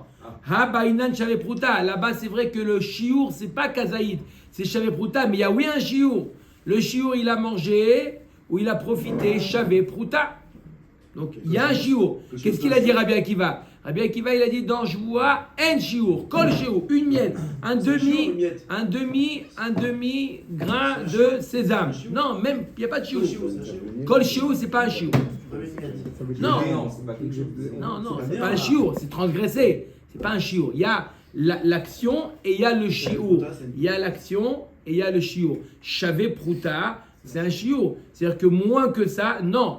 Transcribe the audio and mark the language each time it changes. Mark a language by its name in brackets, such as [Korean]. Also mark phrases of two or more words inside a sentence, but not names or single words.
[French] Là-bas, c'est vrai que le shiur, c'est pas kazaïd, c'est shavepruta, mais il y a oui un shiur. Le shiur, il a mangé ou il a profité, shavepruta. Donc il y a un shiur. Qu'est-ce qu'il a dit Rabbi Akiva? Rabbi Akiva, il a dit dans joua, un shiur, [Hebrew] כל שיעור, [French] une miette, un demi grain de sésame. Non, même, il n'y a pas de shiur. [Hebrew] כל שיעור, [French] c'est pas un shiur. Non, c'est pas un shiur, c'est transgressé. C'est pas un shiur. Il y a l'action et il y a le shiur. Il y a l'action et il y a le shiur. [Hebrew] שווה פרוטה, [French] c'est un shiur. C'est-à-dire que moins que ça, non.